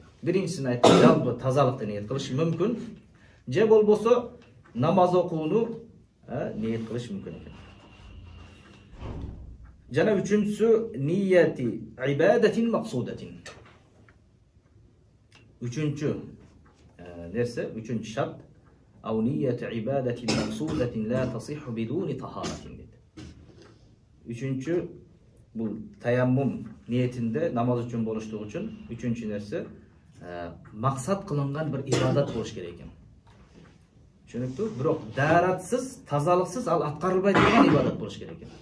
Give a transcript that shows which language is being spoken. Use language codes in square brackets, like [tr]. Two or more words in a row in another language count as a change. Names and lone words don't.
[ky] Биринчисин айттым, жалпы тазалыкты ниет кылыш мүмкүн. Же болбосо намаз окууну ниет кылыш мүмкүн экен. Жана үчүнчүсү [ar] نيةِ عبادةٍ مقصودةٍ. [ky] Үчүнчү нерсе, үчүнчү шарт [ar] أو نيةِ عبادةٍ مقصودةٍ لا تصحّ بدون طهارةٍ [ky] дейт. Үчүнчү бул таяммум ниетинде намаз үчүн болуштугу үчүн үчүнчү нерсе максат кылынган бир ибадат болуш керек экен. Түшүнүктүү? Бирок даратсыз, тазалыксыз ал аткарылбай турган ибадат болуш керек экен.